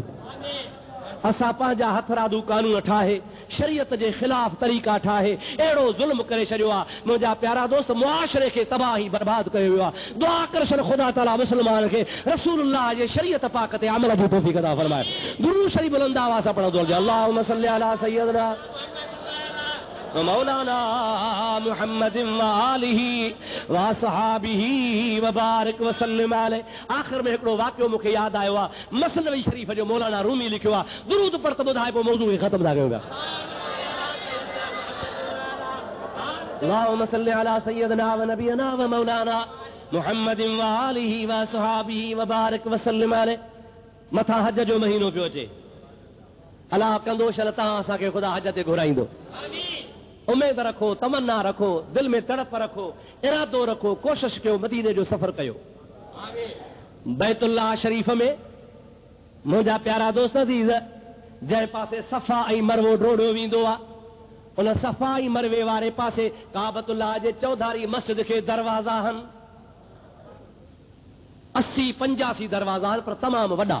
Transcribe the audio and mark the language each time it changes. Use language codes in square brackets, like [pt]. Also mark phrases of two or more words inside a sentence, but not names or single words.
[sd] असां पंहिंजा हथरादू कानून ठाहे, शरीयत जे ख़िलाफ़ तरीक़ा ठाहे अहिड़ो ज़ुल्म करे छॾियो आहे। मुंहिंजा प्यारा दोस्त, मुआशरे खे तबाही बर्बाद कयो वियो आहे। दुआ कर छॾ ख़ुदा ताला मुस्लमान खे रसूलुल्लाह जे शरीयत पाक ते अमल जी तौफ़ीक़ अता फ़रमाए। दुरूद शरीफ़ बुलंद आवाज़ सां पढ़ंदो वञो। [ar] اللهم صل على سيدنا مولانا محمد وآله وأصحابه وبارك وسلم عليه. [sd] आखिर में हिकिड़ो वाक़ियो मूंखे यादि आयो आहे, मसनवी शरीफ़ जो मौलाना रूमी लिखियो आहे। दुरूद पर त ॿुधाए पोइ मौज़ू खे ख़तम था कयूं पिया। [ar] اللهم صل على سيدنا ونبينا ومولانا محمد وآله وأصحابه وبارك وسلم عليه. [sd] मथां हज जो महीनो पियो अचे, अलाह कंदो शल तव्हां असांखे ख़ुदा हज ते घुराईंदो। उमेद रखो, तमन्ना रखो, दिल में तड़प रखो, इरादो रखो, कोशिश कयो, मदीने जो सफ़र कयो। बैतुल्लाह शरीफ़ में मुंहिंजा प्यारा दोस्त अज़ीज़, जंहिं पासे सफ़ा ऐं मरवो ड्रोड़ियो वेंदो आहे, उन सफ़ा ऐं मरवे वारे पासे काबतुल्लाह जे चौधारी मस्जिद खे दरवाज़ा आहिनि, 80-85 दरवाज़ा आहिनि, पर तमामु वॾा।